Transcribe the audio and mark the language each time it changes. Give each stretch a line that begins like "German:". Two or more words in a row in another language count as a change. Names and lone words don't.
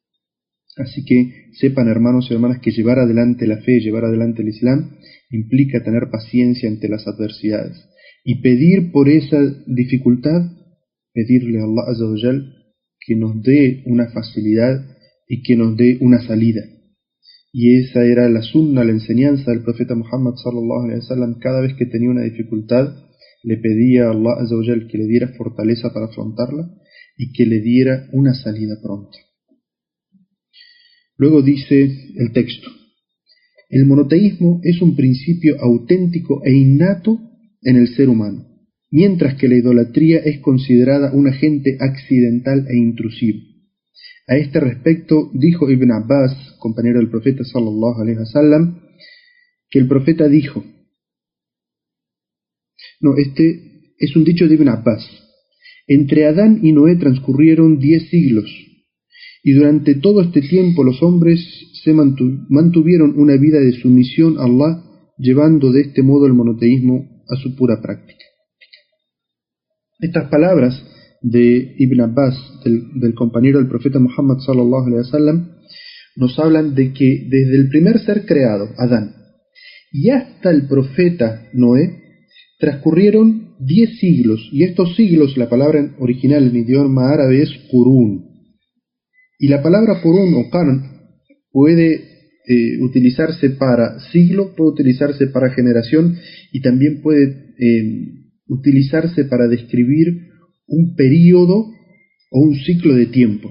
Spanish: Así que sepan, hermanos y hermanas, que llevar adelante la fe, llevar adelante el Islam, implica tener paciencia ante las adversidades y pedir por esa dificultad, pedirle a Allah
Arabic: عز وجل
Spanish: que nos dé una facilidad y que nos dé una salida. Y esa era la sunna, la enseñanza del profeta Muhammad
Arabic: صلى الله عليه وسلم.
Spanish: Cada vez que tenía una dificultad, le pedía a Allah
Arabic: عز وجل
Spanish: que le diera fortaleza para afrontarla y que le diera una salida pronta. Luego dice el texto: el monoteísmo es un principio auténtico e innato en el ser humano, mientras que la idolatría es considerada un agente accidental e intrusivo. A este respecto dijo Ibn Abbas, compañero del profeta
Arabic: صلى الله عليه وسلم,
Spanish: que el profeta dijo, este es un dicho de Ibn Abbas: entre Adán y Noé transcurrieron 10 siglos, y durante todo este tiempo los hombres se mantuvieron una vida de sumisión a Allah, llevando de este modo el monoteísmo a su pura práctica. Estas palabras de Ibn Abbas, del compañero del profeta Muhammad
Arabic: صلى الله عليه وسلم,
Spanish: nos hablan de que desde el primer ser creado, Adán, y hasta el profeta Noé, transcurrieron 10 siglos, y estos siglos, la palabra original en idioma árabe es qurún, y la palabra qurún o qarn puede utilizarse para siglo, puede utilizarse para generación, y también puede utilizarse para describir un período o un ciclo de tiempo.